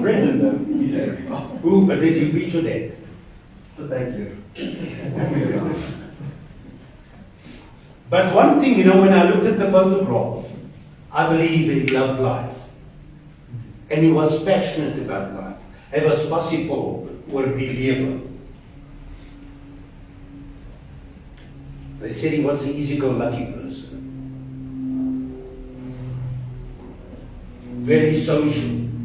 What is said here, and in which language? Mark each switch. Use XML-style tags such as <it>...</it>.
<en>Brendan, he did. Who did you beat your dad? But thank you. But one thing, you know, when I looked at the photograph, I believe he loved life. And he was passionate about life.</en> <af>Hy was passievol oor die lewe.</af> <en>They said he was an easy-go-lucky person. Very social.</en>